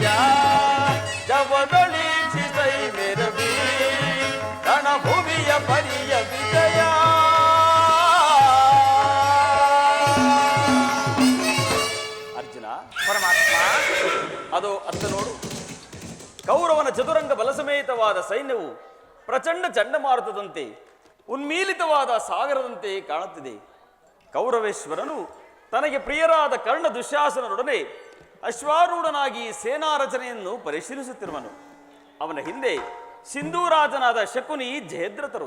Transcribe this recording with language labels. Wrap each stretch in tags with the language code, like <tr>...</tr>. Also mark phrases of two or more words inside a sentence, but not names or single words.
<kn>ಜವದೊಳೀಕ್ಷಿಸೈ ಮೆರವಿ ರಣಭೂಮಿಯ ಪರಿಯ ವಿಜಯ. ಅರ್ಜುನ, ಪರಮಾತ್ಮ, ಅದು ಅತ್ತ ನೋಡು. ಕೌರವನ ಚತುರಂಗ ಬಲಸಮೇತವಾದ ಸೈನ್ಯವು ಪ್ರಚಂಡ ಚಂಡಮಾರುತದಂತೆ ಉನ್ಮೀಲಿತವಾದ ಸಾಗರದಂತೆ ಕಾಣುತ್ತಿದೆ. ಕೌರವೇಶ್ವರನು ತನಗೆ ಪ್ರಿಯರಾದ ಕರ್ಣ ದುಶ್ಯಾಸನರೊಡನೆ ಅಶ್ವಾರೂಢನಾಗಿ ಸೇನಾ ರಚನೆಯನ್ನು ಪರಿಶೀಲಿಸುತ್ತಿರುವನು. ಅವನ ಹಿಂದೆ ಸಿಂಧೂರಾಜನಾದ ಶಕುನಿ ಜಯದ್ರಥರು.</kn>